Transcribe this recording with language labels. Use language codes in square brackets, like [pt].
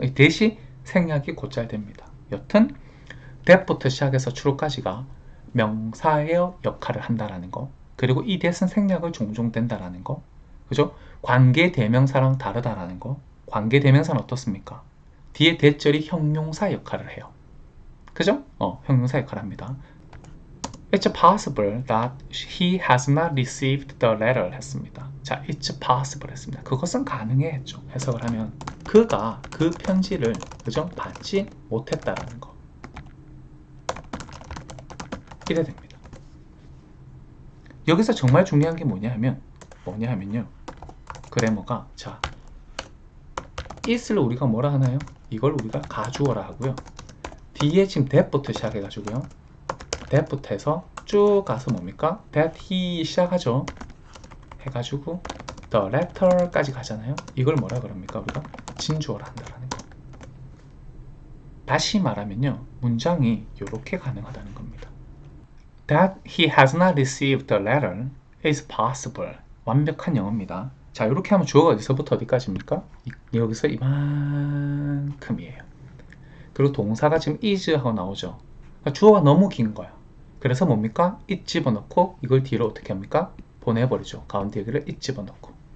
[ko] 이 that이 생략이 곧잘 됩니다. 여튼 that부터 시작해서 true까지가 명사의 역할을 한다라는 거, 그리고 이 that은 생략을 종종 된다라는 거, 그죠? 관계 대명사랑 다르다라는 거. 관계 대명사는 어떻습니까? 뒤에 that절이 형용사 역할을 해요. 그죠? 형용사 역할을 합니다. [en] It's possible that he has not received the letter [ko] 했습니다. 자, [en] it's possible [ko] 했습니다. 그것은 가능해 했죠. 해석을 하면 그가 그 편지를 그죠? 받지 못했다라는 거. 이래 됩니다. 여기서 정말 중요한 게 뭐냐 하면요. 그래머가 자, is를 우리가 뭐라 하나요? 이걸 우리가 가주어라 하고요. 뒤에 지금 that부터 시작해가지고요. that부터 해서 쭉 가서 뭡니까? that he 시작하죠. 해가지고 the letter까지 가잖아요. 이걸 뭐라 그럽니까? 우리가 진주어라 한다라는 거. 다시 말하면요. 문장이 이렇게 가능하다는 겁니다. [en] That he has not received the letter is possible. [ko] 완벽한 영어입니다. 자, 이렇게 하면 주어가 어디서부터 어디까지입니까? 여기서 이만큼이에요. 그리고 동사가 지금 is 하고 나오죠. 그러니까 주어가 너무 긴 거야. 그래서 뭡니까? it 집어넣고 이걸 뒤로 어떻게 합니까? 보내버리죠. 가운데 여기를 it 집어넣고.